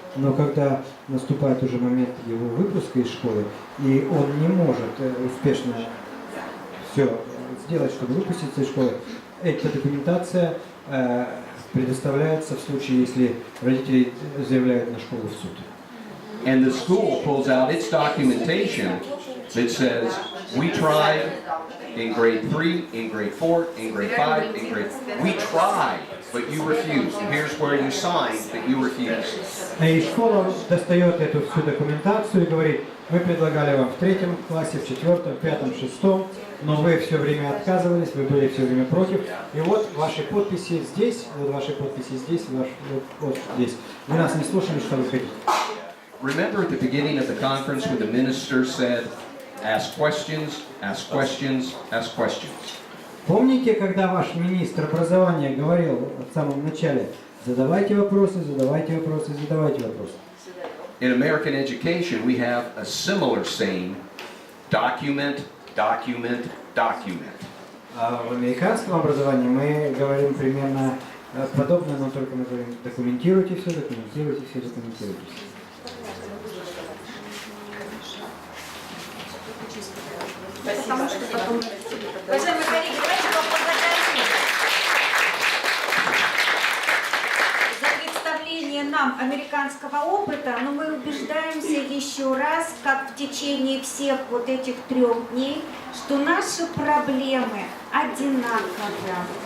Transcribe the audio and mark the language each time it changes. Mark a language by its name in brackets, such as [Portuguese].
[Russian] Но когда наступает уже момент его выпуска из школы, и он не может успешно все сделать, чтобы выпуститься из школы, эта документация предоставляется в случае, если родители заявляют на школу в суд. [English] And the school pulls out its documentation that says, we tried in grade 3, in grade 4, in grade 5, in grade... We tried, but you refused. And here's where you signed that you refused. [Russian] И школа достает эту всю документацию и говорит, мы предлагали вам в 3 классе, в 4, в 5, в 6, но вы все время отказывались, вы были все время против. И вот ваши подписи здесь, вот ваши подписи здесь, вот здесь. Вы нас не слушали, что вы хотите. [English] Remember at the beginning of the conference when the minister said, ask questions, ask questions, ask questions. [Russian] Помните, когда ваш министр образования говорил в самом начале, задавайте вопросы, задавайте вопросы, задавайте вопросы. [English] In American education, we have a similar saying, document, document, document. [Russian] А в американском образовании мы говорим примерно подобно, но только мы говорим документируйте все, документируйте все, документируйте все. Потому что потом... Уважаемые коллеги, давайте поблагодарим за представление нам американского опыта, но мы убеждаемся еще раз, как в течение всех вот этих 3 дней, что наши проблемы одинаковые,